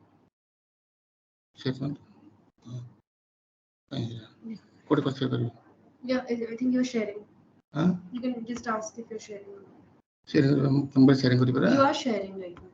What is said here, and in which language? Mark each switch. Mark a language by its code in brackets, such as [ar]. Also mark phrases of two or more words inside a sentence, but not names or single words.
[or] ସେଟା କୋଉଠି କଥା କରିବି [en] Yeah, I think you're sharing. Huh? You can just ask if you're sharing. [or] sharing କରି ପରା [en] You are sharing right now.